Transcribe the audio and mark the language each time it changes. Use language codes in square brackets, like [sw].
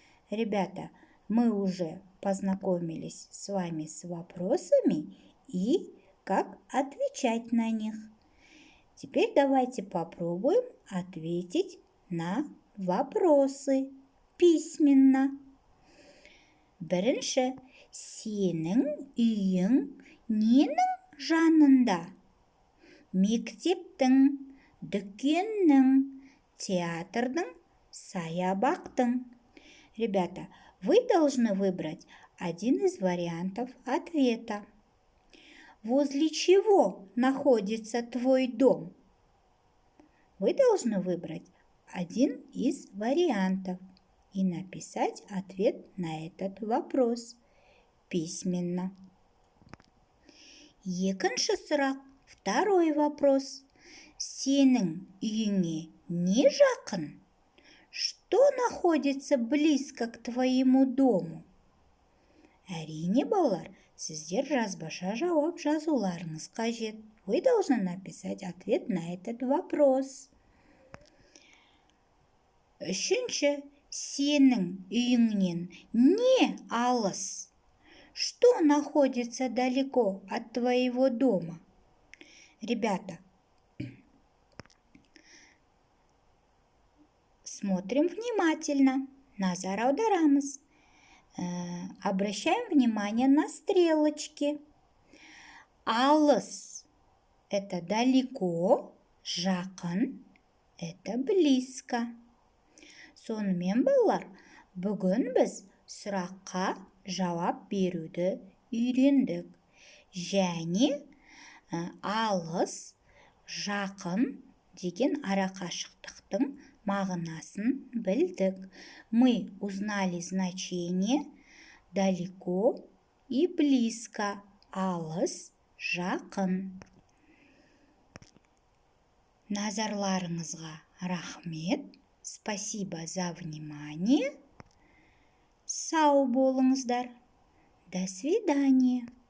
[ru] Ребята, мы уже познакомились с вами с вопросами и как отвечать на них. Теперь давайте попробуем ответить на вопросы письменно. [kk] Бірінші, сенің үйің ненің жанында? Мектептің, дүкеннің, театрдың, саябақтың. [ru] Ребята, вы должны выбрать один из вариантов ответа. Возле чего находится твой дом? Вы должны выбрать один из вариантов и написать ответ на этот вопрос письменно. [kk] Екінші сұрақ, [ru] второй вопрос. [kk] Сенің үйіңе не жақын? [ru] Что находится близко к твоему дому? [kk] Әрине, балалар, сіздер жазбаша жауап жазуларыңыз қажет. [ru] Вы должны написать ответ на этот вопрос. [kk] Үшінші, сенің үйіңнен не алыс? [ru] Что находится далеко от твоего дома? Ребята, смотрим внимательно. [kk] Назар аударамыз. [ru] Обращаем внимание на стрелочки. Алыс – это далеко, жақын – это близко. [kk] Сонымен, балалар, бүгін біз сұраққа жауап беруді үйрендік. Және алыс, жақын деген арақашықтықтың мағынасын білдік. [ru] Мы узнали значение далеко и близко. [kk] Алыс, жақын. Назарларыңызға рахмет. [ru] Спасибо за внимание. [kk] Сау болыңыздар. [ru] До свидания.